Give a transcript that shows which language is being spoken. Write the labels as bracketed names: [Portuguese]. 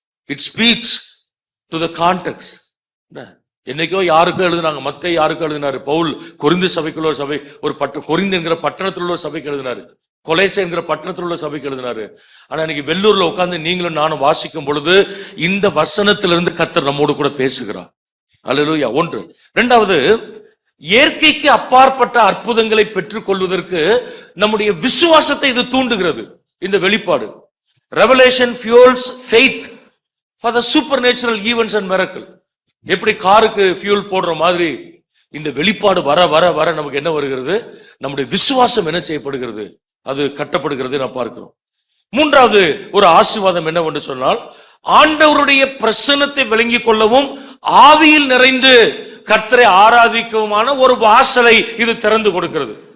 [Tamil] It speaks to the context. என்னைக்கோ யாருக்கோ எழுதினாங்க, மத்தேயு யாருக்கோ எழுதினாரு, பவுல் கொரிந்து சபைக்குள்ள ஒரு சபை, ஒரு கொரிந்து என்கிற பட்டணத்தில் உள்ள சபைக்கு எழுதினாரு, கொலைசை என்கிற பட்டணத்தில் உள்ள சபைக்கு எழுதினாரு. ஆனா இன்னைக்கு வெள்ளூர்ல உட்கார்ந்து நீங்களும் நானும் வாசிக்கும் பொழுது இந்த வசனத்திலிருந்து கர்த்தர் நம்மோடு கூட பேசுகிறார். அல்லேலூயா. ஒன்று. இரண்டாவது, இயற்கைக்கு அப்பாற்பட்ட அற்புதங்களை பெற்றுக் கொள்வதற்கு நம்முடைய விசுவாசத்தை இது தூண்டுகிறது. இந்த வெளிப்பாடு [English] Revelation fuels faith for the supernatural events and miracle. [Tamil] எப்படி காருக்கு ஃபியூல் போடுற மாதிரி இந்த வெளிப்பாடு வர வர வர நமக்கு என்ன வருகிறது? நம்முடைய விசுவாசம் என்ன செய்யப்படுகிறது? அது கட்டப்படுகிறது நான் பார்க்கிறோம். மூன்றாவது ஒரு ஆசீர்வாதம் என்னவென்று சொன்னால், ஆண்டவருடைய பிரசன்னத்தை விளங்கிக் கொள்ளவும் ஆவியில் நிறைந்து கர்த்தரை ஆராதிக்கவுமான ஒரு வாசலை இது திறந்து கொடுக்கிறது.